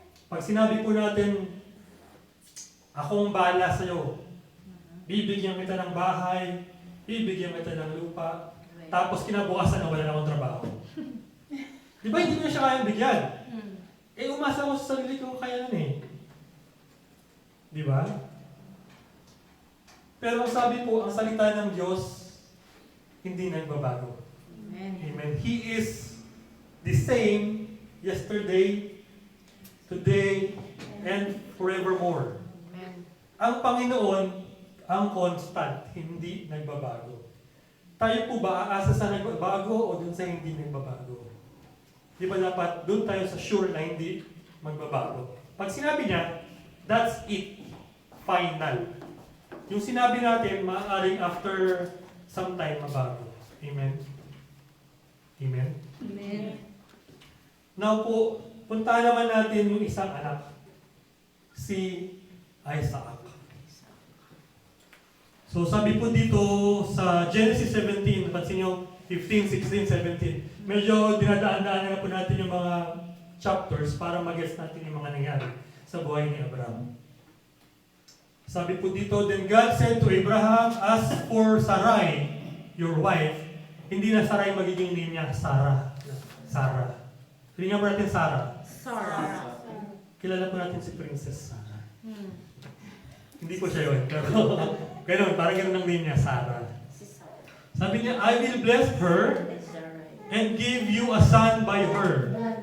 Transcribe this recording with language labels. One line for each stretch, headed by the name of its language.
Filipino: Pag sinabi po natin, akong bahala sa'yo, bibigyan kita ng bahay, bibigyan kita ng lupa, tapos kinabukasan na wala na akong trabaho. Di ba hindi mo na siya kayang bigyan? Eh umasa ako sa sarili kong kakayanan eh. Di ba? Pero ang sabi po, ang salita ng Diyos, hindi nagbabago. Amen. Amen.
English: He is the same yesterday, today, and forevermore. Amen.
Filipino: Ang Panginoon, ang constant, hindi nagbabago. Tayo po ba aasa sa nagbabago o dun sa hindi nagbabago? Di ba dapat dun tayo sa sure na hindi magbabago?
English: Pag sinabi niya, that's it.
Filipino: Final. Yung sinabi natin, maaaring after some time mabago. Amen? Amen? Amen. Now po, punta naman natin yung isang anak, si Isaac. So sabi po dito sa Genesis 17, napansin nyo, 15, 16, 17. Medyo dinadaan-daan na po natin yung mga chapters para mag-guess natin yung mga nangyari sa buhay ni Abraham. Sabi po dito,
English: then God said to Abraham, as for Sarai, your wife,
Filipino: hindi na Sarai magiging name niya, Sarah. Sarah. Tingnan po natin Sarah. Sarah. Kilala po natin si Princess Sarah. Hindi ko siya yun, pero ganun, parang ganun ang name niya, Sarah. Si Sarah.
English: Sabi niya, I will bless her and give you a son by her.